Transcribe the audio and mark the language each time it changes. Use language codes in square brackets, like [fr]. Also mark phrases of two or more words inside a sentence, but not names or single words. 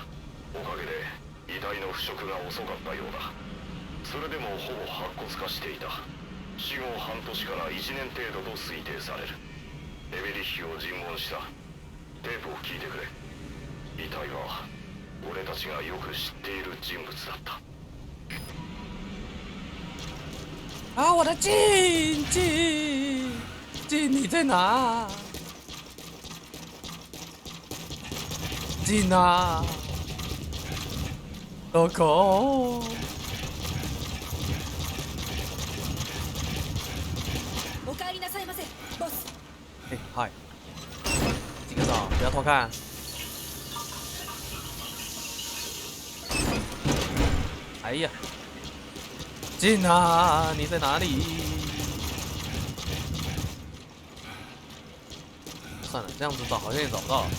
[ja] おかげで遺体の腐食が遅かったようだ。それでもほぼ白骨化していた。死後半年から1年程度と推定される。エメリッヒを尋問した。テープを聞いてくれ。遺体は俺たちがよく知っている人物だった。 [zh] 啊，我的镜，你在哪？镜啊， [ja] どこ？お帰りなさいませ、ボス。 [zh] 哎，嗨，金哥嫂，不要偷看。哎呀，进啊！你在哪里？算了，这样子找好像也找不到了。